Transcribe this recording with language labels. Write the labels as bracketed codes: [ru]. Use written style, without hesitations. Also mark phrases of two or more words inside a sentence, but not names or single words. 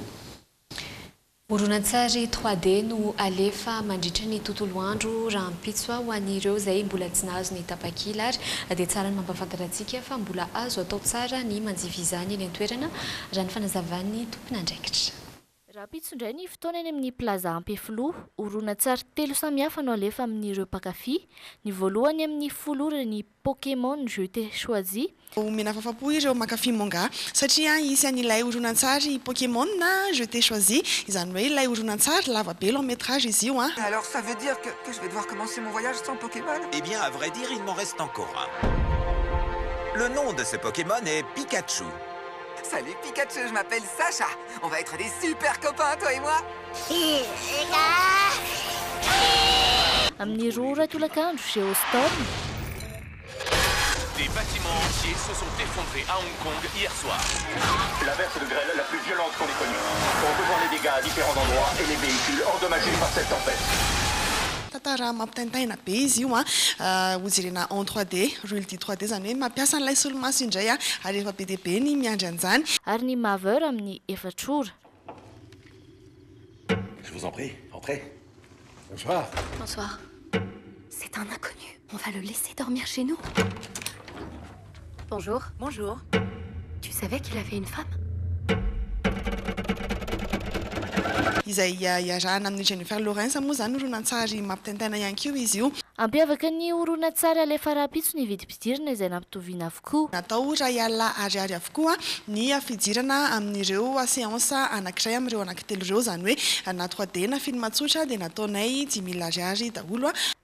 [mg] Horonan-tsary 3D no alefa mandritra ny tontolo andro rahampitso ho an'ireo izay mbola tsy nahazo ny tapakila ary dia tsara ny mampafantatra antsika fa mbola azo atao tsara ny manjivizany eny an-toerana raha ny fanazavan'ny tompon'andraikitra. Rahampitso indray ny fotoana eny amin'ny plaza Ampefiloha, horonan-tsary 3 samihafa no alefa amin'ireo mpankafy. Ny voalohany amin'ny folora ny Pokémon Je t'ai choisi. Omena fahafa-po ireo mankafy manga satria isan'ilay horonan-tsary Pokémon na Je t'ai choisi, izany hoe ilay horonan-tsary lava be [fr] long métrage [mg] izy io. [fr] Alors ça veut dire que je vais devoir commencer mon voyage sans Pokémon? Eh bien, à vrai dire, il m'en reste encore un. Le nom de ce Pokémon est Pikachu. Salut Pikachu, je m'appelle Sacha. On va être des super copains, toi et moi. [mg] Amin'ny roa tolakandro Geostorm. [fr] Des bâtiments entiers se sont effondrés à Hong Kong hier soir. L'averse de grêle la plus violente qu'on ait connue. On peut voir les dégâts à différents endroits et les véhicules endommagés par cette tempête. [mg] Tantara mampitaintaina be izy io hojerena en 3D, reality 3D zany hoe mampiasa an'ilay solomaso indray ary efa be dia be ny miandry an'izany. Ary ny maveur amin'ny efatrora. [fr] Je vous en prie, entrez. Bonsoir. Bonsoir. C'est un inconnu. On va le laisser dormir chez nous. Bonjour. Bonjour. Tu savais qu'il avait une femme? [mg] Izay iarahana amin'ny Jennifer Lawrence moa zany horonan-tsary mampitaintaina ihany koa izy io. Ampiavaka ny horonan-tsary alefa rahampitso ny vidim-pidirana izay nampitoviana avokoa. Natao ray alina ariary avokoa ny fidirana amin'ireo séance anankiray amin'ireo anankitelo ireo zany hoe na 3D na film tsotra dia nataonay 10 000 ariary daholo.